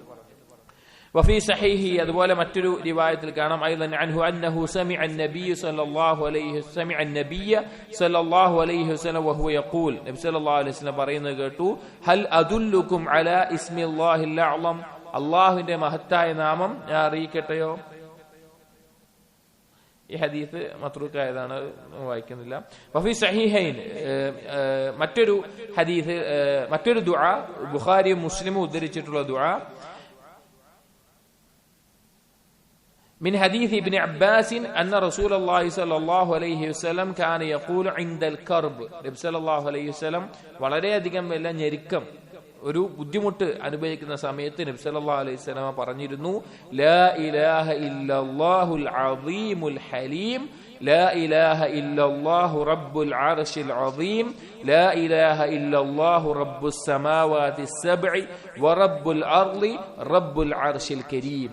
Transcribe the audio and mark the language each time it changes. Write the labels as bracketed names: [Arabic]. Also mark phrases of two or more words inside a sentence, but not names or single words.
[Arabic] وفي صحيح, [Malayalam] അതുപോലെ മറ്റൊരു റിവായത്തിൽ കാണാം, [Arabic] أيضا عنه أنه سمع النبي صلى الله عليه وسلم وهو يقول، النبي صلى الله عليه وسلم [Malayalam] പറയുന്നത് കേട്ടു, [Arabic] هل أدلكم على اسم الله الأعظم, [Malayalam] അല്ലാഹുവിന്റെ മഹത്തായ നാമം ഞാൻ അറിയിക്കട്ടെയോ? ഈ ഹദീസ് മത്റൂക്കായതാണ്, വായിക്കുന്നില്ല. [Arabic] وفي الصحيحين, [Malayalam] മറ്റൊരു ഹദീസ്, മറ്റൊരു ദുആ ബുഖാരിയും മുസ്ലിമും ഉദ്ധരിച്ചിട്ടുള്ള ദുആ, [Arabic] من حديث ابن عباس أن رسول الله صلى الله عليه وسلم كان يقول عند الكرب, നബി صلى الله عليه وسلم [Malayalam] വളരെയധികം വല്ല ഞെരുക്കം, ഒരു ബുദ്ധിമുട്ട് അനുഭവിക്കുന്ന സമയത്ത് നബി [Arabic] صلى الله عليه وسلم പറഞ്ഞിരുന്നു, لا إله إلا الله العظيم الحليم، لا إله إلا الله رب العرش العظيم، لا إله إلا الله رب السماوات السبع ورب الأرض رب العرش الكريم.